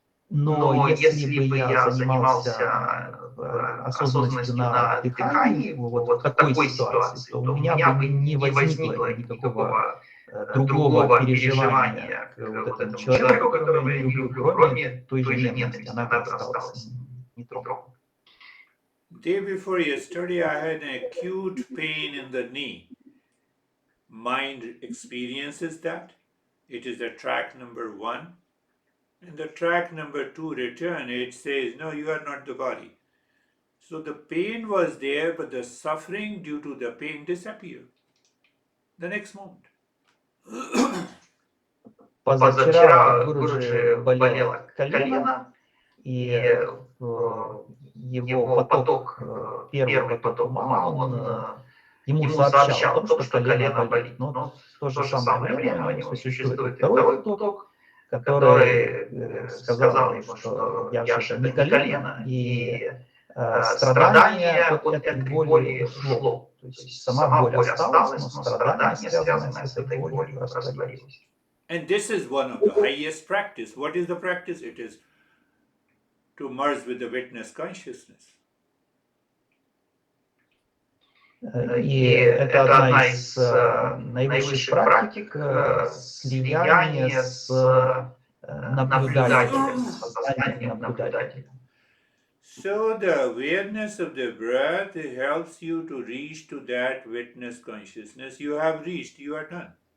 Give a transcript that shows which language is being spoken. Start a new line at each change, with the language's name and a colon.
Russian: Но если бы я занимался осознанностью на дыхании, вот в такой ситуации, то у меня бы не возникло никакого другого переживания к вот этому человеку, которого я не люблю, кроме той же ненависти. Она бы осталась нетронутой.
English: Day before yesterday, I had an acute pain in the knee. Mind experiences that. It is the track number 1. In the track number 2 return, it says, no, you are not the body. So the pain was there, but the suffering due to the pain disappeared the next moment.
Russian: Позавчера у Гуруджи болело колено, и его поток, первый поток ума, он ему сообщал о том, что колено болит. Но в то же самое время у него существует второй поток, который сказал ему, что я же не колено, и страдание от этой боли ушло. То есть сама боль осталась, но страдание, связанное с этой болью, растворилось.
English: And this is one of the highest practice. What is the practice? It is to merge with the witness consciousness.
Russian: И это одна из наивысших практик слияния с наблюдателем, с сознанием наблюдателя.
English: So the awareness of the breath helps you to reach to that witness consciousness. You have reached, you are done.